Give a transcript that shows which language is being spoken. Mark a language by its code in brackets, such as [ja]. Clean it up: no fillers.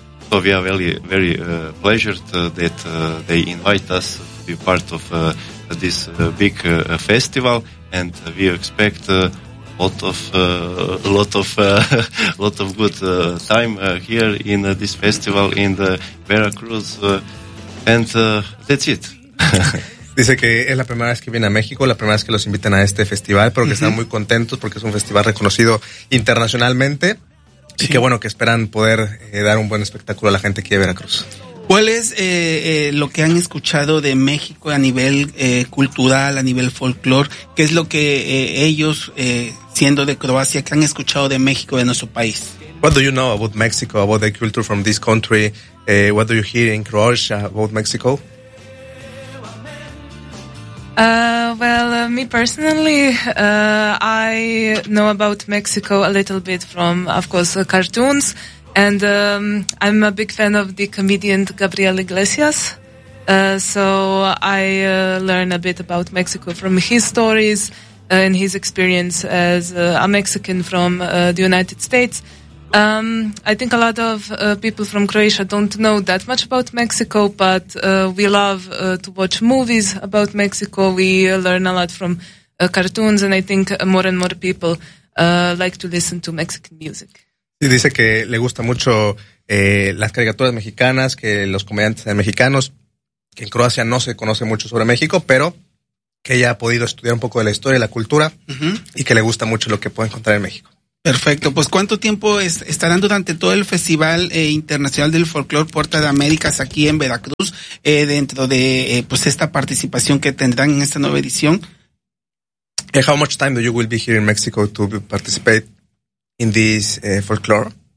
[en] so we are very pleasured that they invite us to be part of this big festival, and we expect lot of good time here in this festival in the Veracruz, and that's it. [es] Dice que es la primera vez que viene a México, la primera vez que los invitan a este festival, pero que están muy contentos porque es un festival reconocido internacionalmente, sí. Y que bueno, que esperan poder dar un buen espectáculo a la gente aquí de Veracruz. ¿Cuál es lo que han escuchado de México a nivel cultural, a nivel folclor? ¿Qué es lo que ellos, siendo de Croacia, qué han escuchado de México, de nuestro país? [en] What do you know about Mexico, about the culture from this country? What do you hear in Croatia about Mexico? Me personally, I know about Mexico a little bit from, of course, cartoons. And I'm a big fan of the comedian Gabriel Iglesias, so I learn a bit about Mexico from his stories and his experience as a Mexican from the United States. I think a lot of people from Croatia don't know that much about Mexico, but we love to watch movies about Mexico. We learn a lot from cartoons, and I think more and more people like to listen to Mexican music. [es] Y dice que le gusta mucho las caricaturas mexicanas, que los comediantes sean mexicanos, que en Croacia no se conoce mucho sobre México, pero que ella ha podido estudiar un poco de la historia y la cultura, y que le gusta mucho lo que puede encontrar en México. Perfecto, pues ¿cuánto tiempo estarán durante todo el Festival Internacional del Folklore Puerta de Américas aquí en Veracruz, dentro de pues esta participación que tendrán en esta nueva edición? [en] How much time do you will be here in Mexico to participate in this folklore?